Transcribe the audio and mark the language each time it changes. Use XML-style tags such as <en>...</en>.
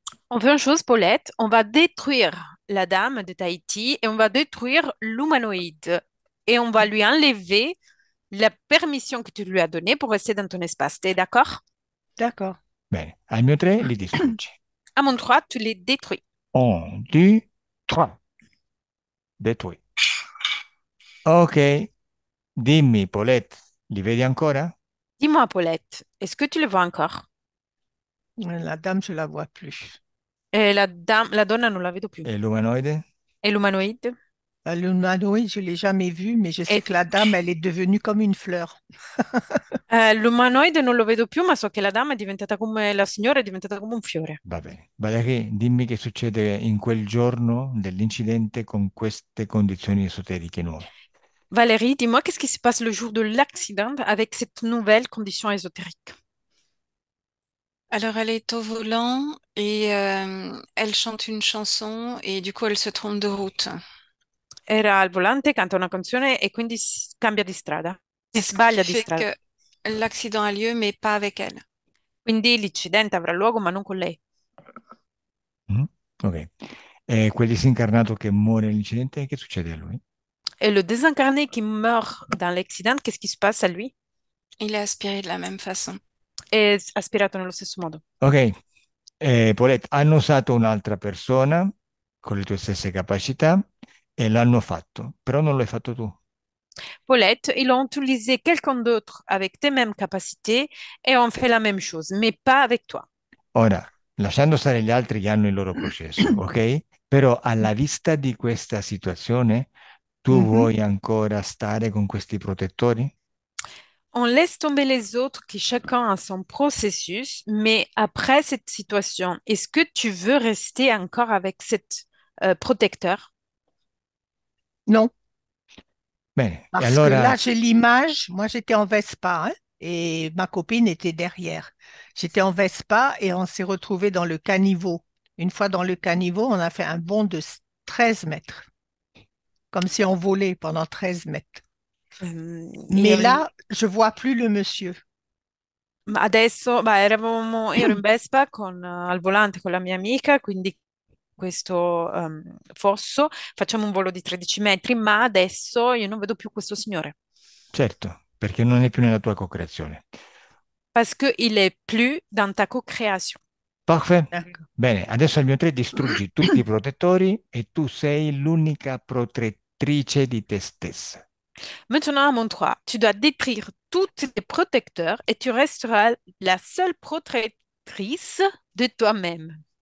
<fr>On fait une chose, Paulette, on va détruire la dame de Tahiti et on va détruire l'humanoïde et on va lui enlever la permission que tu lui as donnée pour rester dans ton espace. T'es d'accord? D'accord.</fr> <it>Bene, al mio 3 li distruggi.</it> <fr>À mon 3, tu les détruis. 1, 2, 3, détruit.</fr> <it>Ok, dimmi, Paulette, li vedi ancora?</it> <fr>Dis-moi, Paulette, est-ce que tu le vois encore? La dame, je la vois plus. Et la dame,</fr> <it>la donna non la vedo più. E l'umanoide?</it> <fr>Et l'umanoïde? L'humanoïde, je ne l'ai jamais vue, mais je sais Et que la dame, elle est devenue comme une fleur.</fr> <it>l'umanoide non lo vedo più, ma so che la dama è diventata come la signora è diventata come un fiore. Va bene. Valerie, dimmi che succede in quel giorno dell'incidente con queste condizioni esoteriche nuove.</it> <fr>Valérie, dis-moi, qu'est-ce qui se passe le jour de l'accident avec cette nouvelle condition ésotérique? Alors, elle est au volant et elle chante une chanson et du coup, elle se trompe de route.</fr> <it>Era al volante, canta una canzone e quindi cambia di strada. Si</it> <fr>Ce qui</fr> <it>sbaglia di</it> <fr>fait</fr> <it>strada.</it> <fr>que l'accident a lieu, mais pas avec elle.</fr> <it>Quindi l'incidente avrà luogo, ma non con lei. Mhm. Ok. E quel disincarnato che muore nell'incidente, che succede a lui?</it> <fr>Et le désincarné qui meurt dans l'accident, qu'est-ce qui se passe à lui? Il est aspiré de la même façon.</fr> <it>È aspirato nello stesso modo. Ok. Paulette, hanno usato un'altra persona con le tue stesse capacità e l'hanno fatto, però non l'hai fatto tu.</it> <fr>Paulette, ils ont utilisé quelqu'un d'autre avec tes mêmes capacités et ont fait la même chose, mais pas avec toi.</fr> <it>Ora, lasciando stare gli altri che hanno il loro processo, ok? Però alla vista di questa situazione, tu Mhm. vuoi ancora stare con questi protettori?</it> <fr>On laisse tomber les autres qui chacun a son processus, mais après cette situation, est-ce que tu veux rester encore avec cet protecteur? Non,</fr> <it>Bene, e</it> <fr>parce que là,</fr> <it>allora,</it> <fr>j'ai l'image. Moi, j'étais en Vespa, hein, et ma copine était derrière. J'étais en Vespa et on s'est retrouvés dans le caniveau. Une fois dans le caniveau, on a fait un bond de 13 mètres, comme si on volait pendant 13 mètres. Mais</fr> <it>Io</it> <fr>là, je vois plus le monsieur.</fr> <it>Ma adesso, beh, ero in Vespa al volante con la mia amica, quindi questo fosso, facciamo un volo di 13 metri, ma adesso io non vedo più questo signore. certo, perché non è più nella tua co-creazione.</it> <fr>Parce qu'il est plus dans ta co-création. Parfait? D'accord.</fr> <it>Bene, adesso al mio 3 distruggi tutti i protettori e tu sei l'unica protettrice di te stessa.</it> <fr>Maintenant, à mon 3, tu dois détruire tous les protecteurs et tu resteras la seule protectrice de toi-même.</fr>